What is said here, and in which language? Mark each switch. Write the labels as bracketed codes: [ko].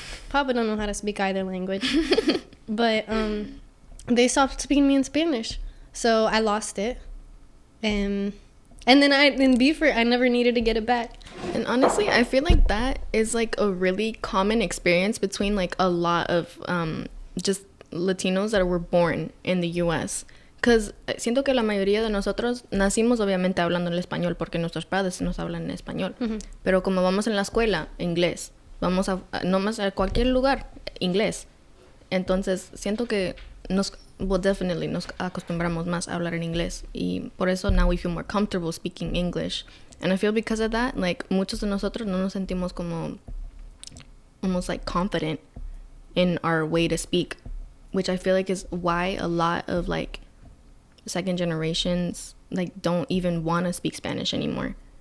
[en] Papa don't know how to speak either language. But they stopped speaking to me in Spanish. So I lost it. And And then in Beaufort, I never needed to get it back. And honestly, I feel like that is like a really common experience between like a lot of just Latinos that were born in the US. [es] Because siento que la mayoría de nosotros nacimos obviamente hablando el español porque nuestros padres nos hablan en español. Pero como vamos en la escuela, inglés. Vamos a nomás a cualquier lugar, inglés. Entonces siento que [en] definitely [es] nos acostumbramos más a hablar en inglés. Y por eso [en] now we feel more comfortable speaking English. And I feel because of that, like, [es] muchos de nosotros no nos sentimos como [en] almost like confident in our way to speak, which I feel like is why a lot of like second generations like don't even want to speak Spanish anymore.